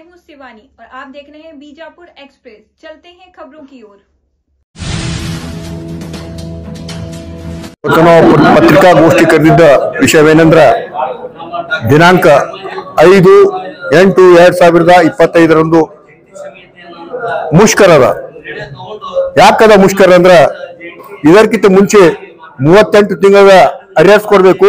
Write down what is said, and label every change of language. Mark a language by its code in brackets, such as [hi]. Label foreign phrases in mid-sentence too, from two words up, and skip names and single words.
[hi] शिवानी और आप देख रहे हैं बीजापुर एक्सप्रेस। चलते हैं खबरों की ओर। [kn] ಪತ್ರಿಕಾಗೋಷ್ಠಿ ಕರೆದಿದ್ದ ವಿಷಯವೇನೆಂದ್ರೆ ದಿನಾಂಕ 5/8/2025 ಮುಷ್ಕರದ ಯಾಕದ ಮುಷ್ಕರ ಅಂದ್ರೆ ಇದಕ್ಕಿಂತ ಮುಂಚೆ 38 ತಿಂಗಳ ಅರೆಸ್ಟ್ ಕೊಡಬೇಕು.